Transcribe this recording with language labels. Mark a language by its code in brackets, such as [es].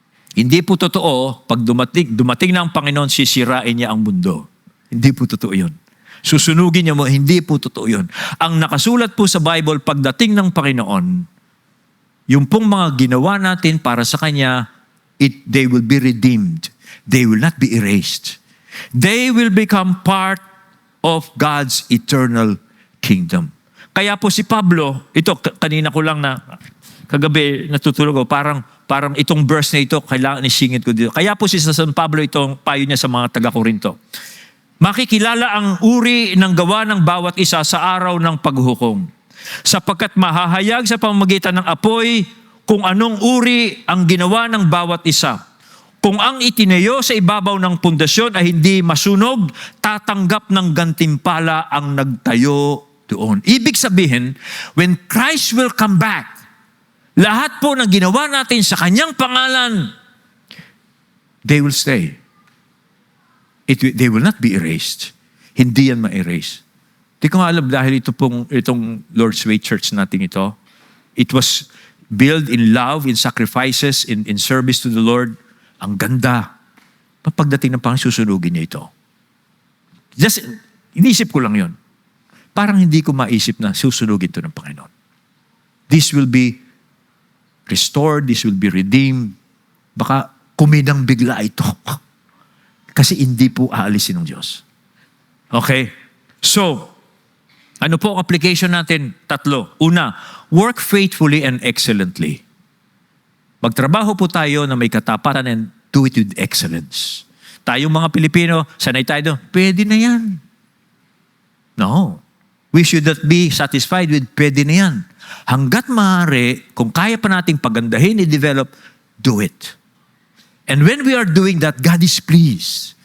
[tl] Hindi po totoo, pag dumating na ang Panginoon, sisirain niya ang mundo. Hindi po totoo yun. Susunugin niya mo, hindi po totoo yun. Ang nakasulat po sa Bible, pagdating ng Panginoon, yung pong mga ginawa natin para sa Kanya, [en] they will be redeemed. They will not be erased. They will become part of God's eternal kingdom. [tl] Kaya po si Pablo, ito kanina ko lang na kagabi natutulog ko, parang itong verse na ito, kailangan isingit ko dito. Kaya po si San Pablo, itong payo niya sa mga taga-Korinto. Makikilala ang uri ng gawa ng bawat isa sa araw ng paghuhukom. Sapagkat mahahayag sa pamamagitan ng apoy kung anong uri ang ginawa ng bawat isa. Kung ang itinayo sa ibabaw ng pundasyon ay hindi masunog, tatanggap ng gantimpala ang nagtayo doon. Ibig sabihin, [en] when Christ will come back, [tl] lahat po ng ginawa natin sa Kanyang pangalan, [en] they will stay. They will not be erased. [tl] Hindi yan ma-erase. Di ko nga alam dahil itong Lord's Way Church natin ito, [en] it was built in love, in sacrifices, in service to the Lord. [tl] Ang ganda. Pagdating ng Panginoon, susunugin niya ito. Just, inisip ko lang yon. Parang hindi ko maisip na susunugin ito ng Panginoon. [en] This will be restored, this will be redeemed. [tl] Baka kumidang bigla ito. Kasi hindi po aalisin ng Diyos. Okay? So, ano po ang application natin? 3. [en] Una, work faithfully and excellently. [tl] Magtrabaho po tayo na may katapatan [en] and do it with excellence. [tl] Tayong mga Pilipino, sanay tayo doon, pwede na yan. [en] No. We should not be satisfied with [tl] pwede na yan. Hanggat maaari, kung kaya pa nating pagandahin, i-develop, [en] do it. And when we are doing that, God is pleased.